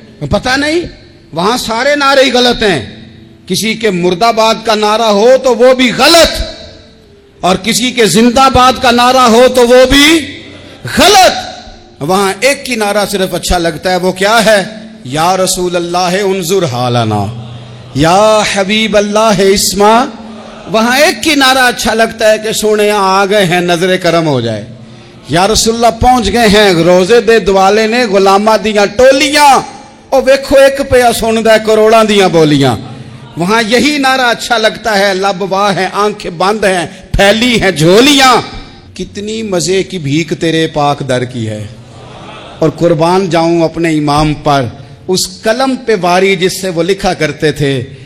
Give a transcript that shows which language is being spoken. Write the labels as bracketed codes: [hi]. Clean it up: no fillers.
[ur] پتہ نہیں وہاں سارے نعرے غلط ہیں. کسی کے مرد آباد کا نعرہ ہو تو وہ بھی غلط، اور کسی کے زندہ آباد کا نعرہ ہو تو وہ بھی غلط. وہاں ایک کی نعرہ صرف اچھا لگتا ہے. وہ کیا ہے؟ [ar] یا رسول اللہ انظر حالنا، یا حبیب اللہ اسما. [ur] وہاں ایک کی نعرہ اچھا لگتا ہے کہ سونے آ گئے ہیں، نظر کرم ہو جائے. یا رسول اللہ پہنچ گئے ہیں، [pa] روزے دے دوالے نے غلامہ دیاں ٹولیاں، او ویکھو ایک پیا سن دے کروڑاں دیاں بولیاں. [ur] وہاں یہی نعرہ اچھا لگتا ہے. لب واہ ہیں، آنکھیں بند ہیں، پھیلی ہیں جھولیاں. کتنی مزے کی بھیک تیرے پاک در کی ہے. اور قربان جاؤں اپنے امام پر، اس قلم پہ واری جس سے وہ لکھا کرتے تھے.